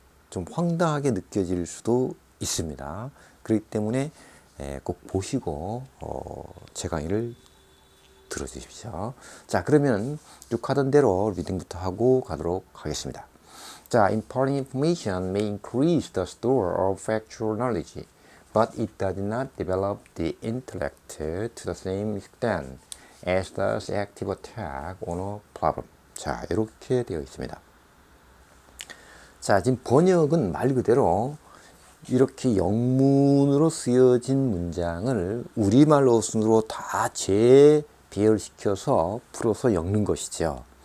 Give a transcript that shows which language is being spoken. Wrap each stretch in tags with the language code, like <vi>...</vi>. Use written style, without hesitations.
<ko>좀 황당하게 느껴질 수도 있습니다. 그렇기 때문에 꼭 보시고 제 강의를 들어주십시오. 자, 그러면 쭉 하던 대로 리딩부터 하고 가도록 하겠습니다.</ko> <en>자, important information may increase the store of factual knowledge, but it does not develop the intellect to the same extent as does active attack on a problem.</en> <ko>자, 이렇게 되어 있습니다. 자, 지금 번역은 말 그대로 이렇게 영문으로 쓰여진 문장을 우리말 어순으로 다 재배열시켜서 풀어서 읽는 것이죠.</ko>